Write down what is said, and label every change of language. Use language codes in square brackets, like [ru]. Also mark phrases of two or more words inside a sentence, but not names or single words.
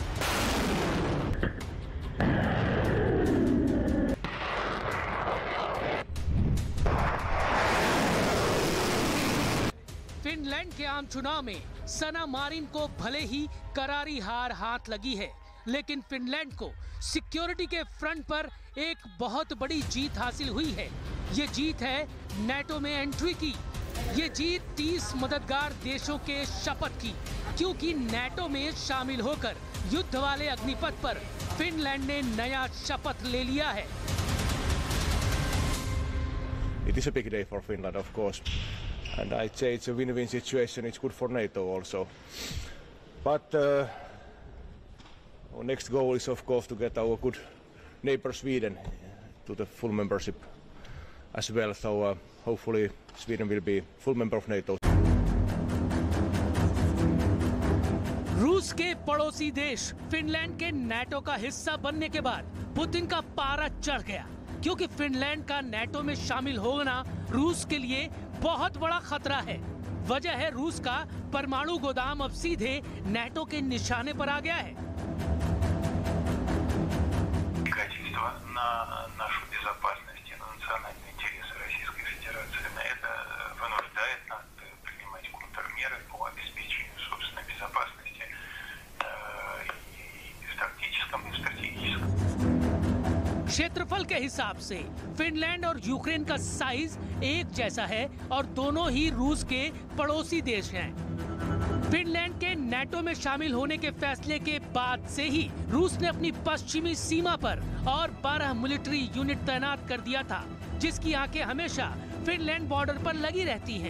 [hi] फिनलैंड के आम चुनाव में सना मारिन को भले ही करारी हार हाथ लगी है, लेकिन फिनलैंड को सिक्योरिटी के फ्रंट पर एक बहुत बड़ी जीत हासिल हुई है। ये जीत है नेटो में एंट्री की। ये जीत 30 मददगार देशों के शपथ की, क्योंकि नेटो में शामिल होकर युद्ध वाले अग्निपथ पर फिनलैंड ने नया शपथ ले लिया है। [en] It is a big day for Finland, of course, and I'd say it's a win-win situation. It's good for NATO also, but our next goal is, of course, to get our good neighbor Sweden to the full membership as well. So hopefully Sweden will be full member of NATO. [hi] रूस के पड़ोसी देश फिनलैंड के नेटो का हिस्सा बनने के बाद पुतिन का पारा चढ़ गया, क्योंकि फिनलैंड का नेटो में शामिल होना रूस के लिए बहुत बड़ा खतरा है। वजह है रूस का परमाणु गोदाम अब सीधे नेटो के निशाने पर आ गया है। [ru] На нашу безопасность и на национальные интересы Российской Федерации. Это вынуждает нас принимать контрмеры по обеспечению собственной безопасности и в тактическом, и в стратегическом. [hi] क्षेत्रफल क्षेत्रफल के हिसाब से फिनलैंड और यूक्रेन का साइज एक जैसा है और दोनों ही रूस के पड़ोसी देश हैं। फिनलैंड के नाटो में शामिल होने के फैसले के बाद से ही रूस ने अपनी पश्चिमी सीमा पर और 12 [en] military unit [hi] तैनात कर दिया था, जिसकी आंखें हमेशा फिनलैंड बॉर्डर पर लगी रहती हैं।